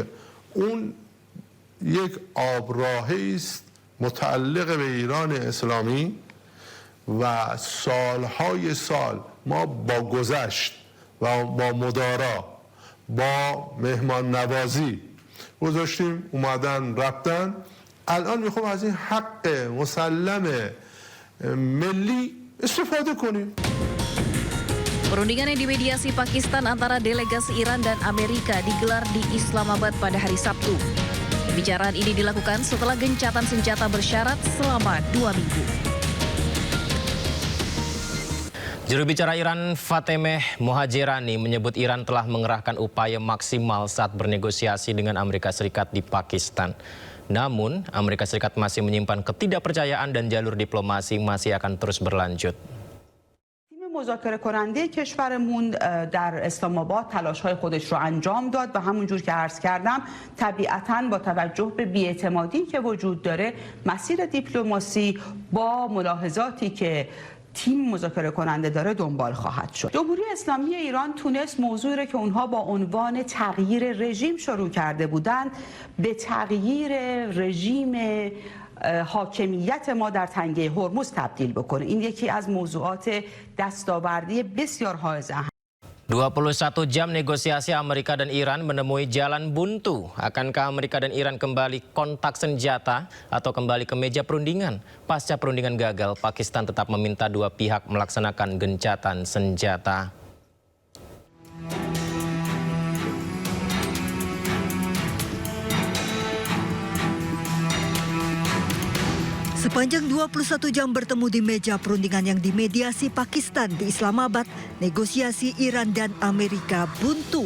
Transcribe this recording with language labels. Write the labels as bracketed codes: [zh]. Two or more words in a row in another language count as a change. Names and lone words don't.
[fa] اون یک آبراهی است متعلق به ایران اسلامی و سالهای سال ما با گذشت و با مدارا با مهمان نوازی گذاشتیم، اومدن رفتن. الان میخوام از این حق مسلم ملی استفاده کنیم. [id] Perundingan yang dimediasi Pakistan antara delegasi Iran dan Amerika digelar di Islamabad pada hari Sabtu. Pembicaraan ini dilakukan setelah gencatan senjata bersyarat selama 2 minggu. Juru bicara Iran Fatemeh Mohajerani menyebut Iran telah mengerahkan upaya maksimal saat bernegosiasi dengan Amerika Serikat di Pakistan. Namun, Amerika Serikat masih menyimpan ketidakpercayaan dan jalur diplomasi masih akan terus berlanjut. [fa] مذاکره کننده کشورمون در اسلام آباد تلاش‌های خودش رو انجام داد و همونجور که عرض کردم طبیعتاً با توجه به بی‌اعتمادی که وجود داره مسیر دیپلماسی با ملاحظاتی که تیم مذاکره کننده داره دنبال خواهد شد. جمهوری اسلامی ایران تونست موضوعی رو که اونها با عنوان تغییر رژیم شروع کرده بودند به تغییر رژیم حاکمیت ما در تنگه هرمز تبدیل بکنه. این یکی از موضوعات دستاوردی بسیار حائز اهمیت. [id] 21 jam negosiasi Amerika dan Iran menemui jalan buntu. Akankah Amerika dan Iran kembali kontak senjata atau kembali ke meja perundingan? Pasca perundingan gagal, Pakistan tetap meminta dua pihak melaksanakan gencatan senjata. Sepanjang 21 jam bertemu di meja perundingan yang dimediasi Pakistan di Islamabad, negosiasi Iran dan Amerika buntu.